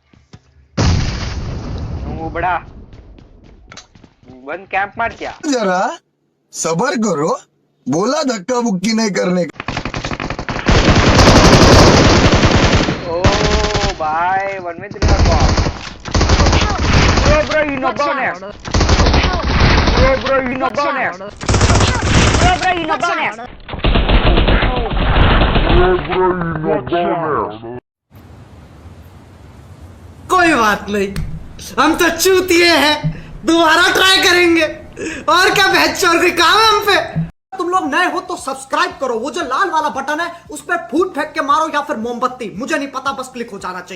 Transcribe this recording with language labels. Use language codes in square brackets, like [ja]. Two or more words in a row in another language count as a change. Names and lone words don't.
[kn] ಬಡ ಬಂದ್ ಕ್ಯಾಂಪ್ ಮಾಡ್ತೀಯಾ? [hi] जरा सबर करो, बोला धक्का मुक्की नहीं करने का. ओ भाई 1v3 ब्रो ಇನ್ನೊಬ್ಬನೇ. [en] Bro, you know bonus. Bro, you know bonus. [hi] कोई बात नहीं, हम तो चूतिए हैं, दोबारा ट्राई करेंगे। और क्या बहस और कोई काम है हम पे? तुम लोग नए हो तो सब्सक्राइब करो, वो जो लाल वाला बटन है उस पर फूट फेंक के मारो या फिर मोमबत्ती, मुझे नहीं पता, बस क्लिक हो जाना चाहिए।